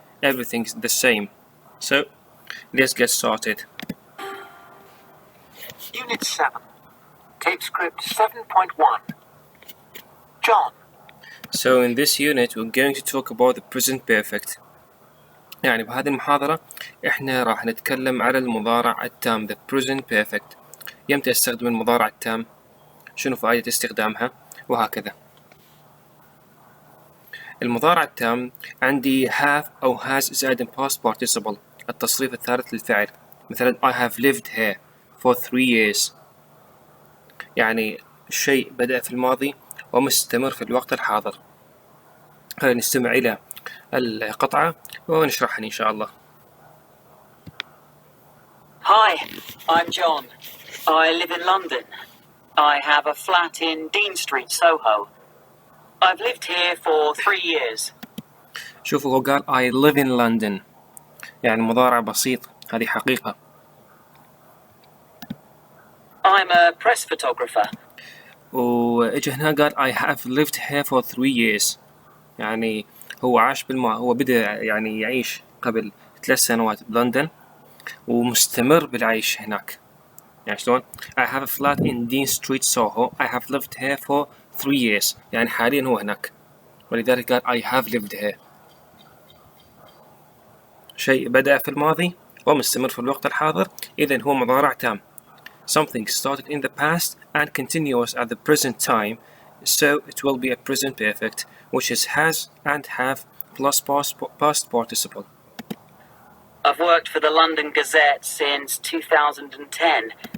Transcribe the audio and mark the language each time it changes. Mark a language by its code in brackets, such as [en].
[en] Everything's the same. So let's get started. Unit 7, Tape Script 7.1. John. So in this unit we're going to talk about the present perfect. [ar] يعني بهذه المحاضرة احنا راح نتكلم على المضارع التام [en] the present perfect. [ar] يمتى استخدم المضارع التام؟ شنو فائدة استخدامها؟ وهكذا. المضارع التام عندي have أو has زائد past participle التصريف الثالث للفعل. مثلا [en] I have lived here for 3 years. [ar] يعني الشيء بدأ في الماضي ومستمر في الوقت الحاضر. خلينا نستمع إلى القطعة ونشرحها إن شاء الله. [en] Hi, I'm John. I live in London. I have a flat in Dean Street, Soho. I've lived here for 3 years. [ar] شوفوا هو قال [en] I live in London [ar] يعني مضارع بسيط هذه حقيقة. [en] I'm a press photographer. [ar] وإجا هنا قال [en] I have lived here for 3 years [ar] يعني هو عاش هو بدأ يعني يعيش قبل 3 سنوات بلندن ومستمر بالعيش هناك. يعني شلون؟ [en] I have a flat in Dean Street, Soho. I have lived here for 3 years. [ar] يعني حاليا هو هناك. ولذلك قال [en] I have lived here. [ar] شيء بدأ في الماضي ومستمر في الوقت الحاضر، إذن هو مضارع تام. [en] Something started in the past and continues at the present time, so it will be a present perfect, which is has and have plus past participle. I've worked for the London Gazette since 2010.